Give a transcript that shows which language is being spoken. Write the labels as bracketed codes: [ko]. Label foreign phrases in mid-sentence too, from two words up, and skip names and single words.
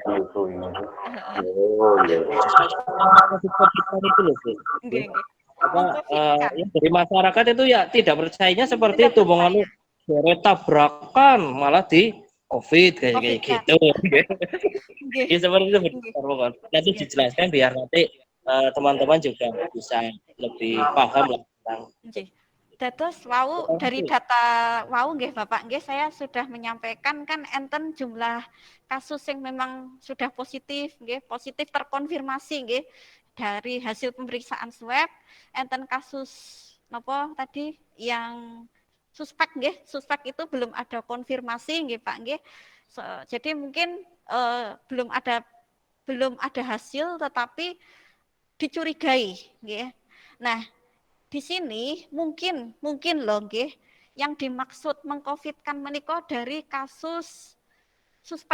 [id] Dari masyarakat itu ya tidak percayanya seperti itu, mengenai tabrakan malah di COVID kayak gitu. Ya seperti itu, nanti dijelaskan biar nanti teman-teman juga bisa lebih paham lah tentang. [jv] Nggih. Dados wau [id] dari data wau nggih Bapak nggih saya sudah menyampaikan kan enten jumlah kasus yang memang sudah positif nggih, positif terkonfirmasi nggih dari hasil pemeriksaan swab, enten kasus napa tadi yang suspek nggih, suspek itu belum ada konfirmasi nggih Pak nggih. Jadi mungkin belum ada hasil tetapi dicurigai nggih. Nah, di sini mungkin loh nggih yang dimaksud mengcovidkan menika dari kasus suspek.